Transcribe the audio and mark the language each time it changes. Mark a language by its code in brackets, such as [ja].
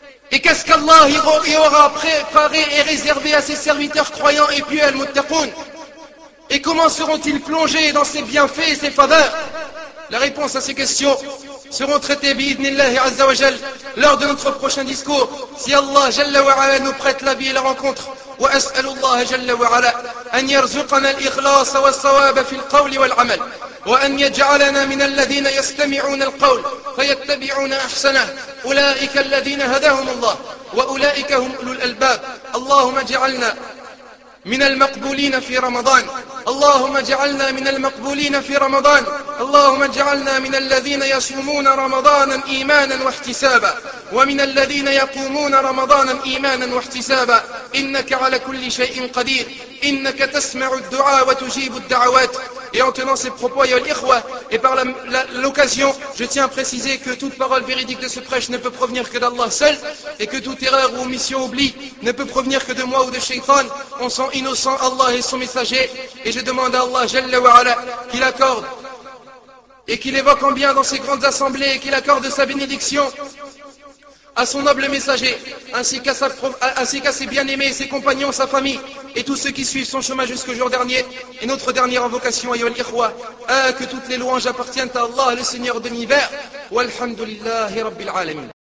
[fr] Et qu'est-ce qu'Allah y aura préparé et réservé à ses serviteurs croyants et pieux al-muttaqoun? Et comment seront-ils plongés dans ses bienfaits et ses faveurs? La réponse à ces questions seront traitées [ar] bi-idhnillahi azza wa jal [fr] lors de notre prochain discours, si Allah [ar] jalla wa ala [fr] nous prête la vie et la rencontre, [ar] وأسأل الله جل وعلا أن يرزقنا الإخلاص والصواب في القول والعمل، وأن يجعلنا من الذين يستمعون القول فيتبعون أحسنه، أولئك الذين هداهم الله وأولئك هم أولو الألباب. اللهم اجعلنا من المقبولين في رمضان، اللهم اجعلنا من المقبولين في رمضان، اللهم اجعلنا من الذين يصومون رمضانا إيمانا واحتسابا، ومن الذين يقومون رمضانا إيمانا واحتسابا. إنك على كل شيء قدير، إنك تسمع الدعاء وتجيب الدعوات. [fr] Et en tenant ces propos, [ar] ayol ikhwa, [fr] et par l'occasion, je tiens à préciser que toute parole véridique de ce prêche ne peut provenir que d'Allah seul, et que toute erreur ou omission oubli ne peut provenir que de moi ou de Shaytan. On sent innocent Allah et son messager, et je demande à Allah Jalla wa Ala qu'il accorde, et qu'il évoque en bien dans ses grandes assemblées, et qu'il accorde sa bénédiction à son noble messager, ainsi qu'à ses bien-aimés, ses compagnons, sa famille, et tous ceux qui suivent son chemin jusqu'au jour dernier, et notre dernière invocation, [ar] ayol ikhwa, [fr] que toutes les louanges appartiennent à Allah, le Seigneur de l'univers, [ar] walhamdulillahi rabbil alamin.